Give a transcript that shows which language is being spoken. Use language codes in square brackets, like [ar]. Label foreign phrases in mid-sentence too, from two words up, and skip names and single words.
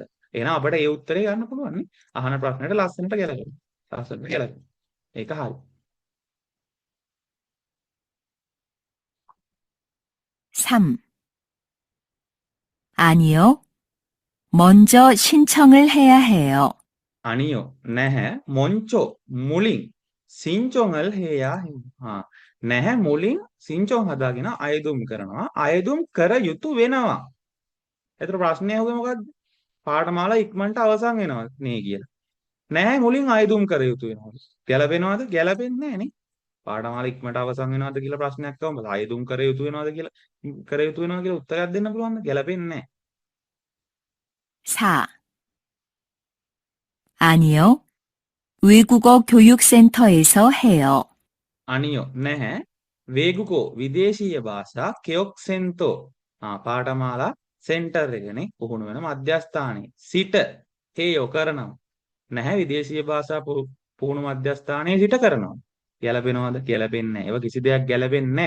[si] එහෙනම් අපිට ඒ උත්තරේ ගන්න පුළුවන් නේ. අහන ප්‍රශ්නෙට ලස්සනට ගැලපෙනවා. ලස්සනට ගැලපෙනවා. ඒක හරි. 3. [ko] 아니요. 먼저 신청을 해야 해요. [si] අනියෝ නැහැ මොන්චෝ මුලින් [ko] 신청을 해야 [si] නැහැ මුලින් සින්චොන් හදාගෙන අයදුම් කරනවා අයදුම් කර යුතු වෙනවා. ඒතර ප්‍රශ්නේ අහුවේ මොකද්ද? පාඨමාලා ඉක්මනට අවසන් වෙනවා නේ කියලා. නැහැ මුලින් අයදුම් කර යුතු වෙනවා. ගැලපෙනවද? ගැලපෙන්නේ නැහැ නේ. පාඨමාලා ඉක්මනට අවසන් වෙනවද කියලා ප්‍රශ්නයක් ආවම අයදුම් කර යුතු වෙනවද කියලා උත්තරයක් දෙන්න පුළුවන්ද? ගැලපෙන්නේ නැහැ. 4. [ko] 아니요. 외국어 교육센터에서 해요. [si] අනියෝ නැහැ වේගුකෝ විදේශීය භාෂා කෙයොක් සෙන්තෝ පාඨමාලා සෙන්ටර් එකනේ පුහුණු වෙන මධ්‍යස්ථානයේ සිට හේයෝ කරනවා නැහැ විදේශීය භාෂා පුහුණු මධ්‍යස්ථානයේ සිට කරනවා. ගැලපෙනවද? ගැලපෙන්නේ නැහැ. ඒවා කිසි දෙයක් ගැලපෙන්නේ නැහැ.